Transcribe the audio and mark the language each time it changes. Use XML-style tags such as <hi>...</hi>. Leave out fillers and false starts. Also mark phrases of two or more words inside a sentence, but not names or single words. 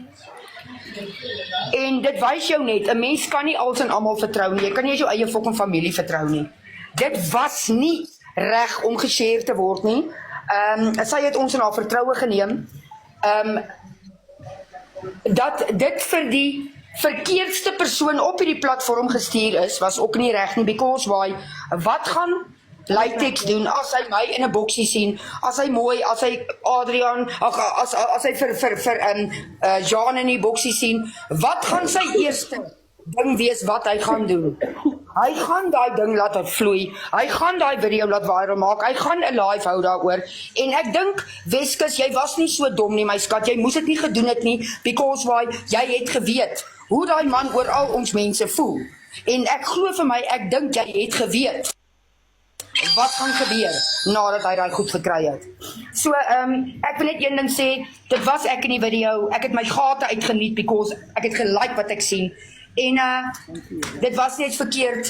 <af>En dit wys jou net, 'n mens kan nie als en almal vertrou nie, jy kan nie jou eie fucking familie vertrou nie. Dit was nie reg om geshare te word nie. Sy het ons in haar vertroue geneem. Dat dit vir die verkeerdste persoon op hierdie platform gestuur is, was ook nie reg nie,</af> <en>because why,</en> <af>wat gaan Latex doen, as hy my in 'n boksie sien, as hy mooi, as hy Adrian, as hy vir Jean in die boksie sien, wat gaan sy eerste ding wees wat hy gaan doen? Hy gaan daai ding laat vloei, hy gaan daai video laat viral maak, hy gaan 'n live hou daaroor, en ek dink, Weskus, jy was nie so dom nie, my skat, jy moes dit nie gedoen het nie,</af> <en>because why,</en> <af>jy het geweet, hoe daai man oor al ons mense voel, en ek glo vir my, ek dink jy het geweet, wat gaan gebeur, nadat hy daai goed gekry het. So, ek wil net een ding sê, dit was ek in die video, ek het my gate uitgeniet, because ek het gelike wat ek sien, en dit was net verkeerd.</af>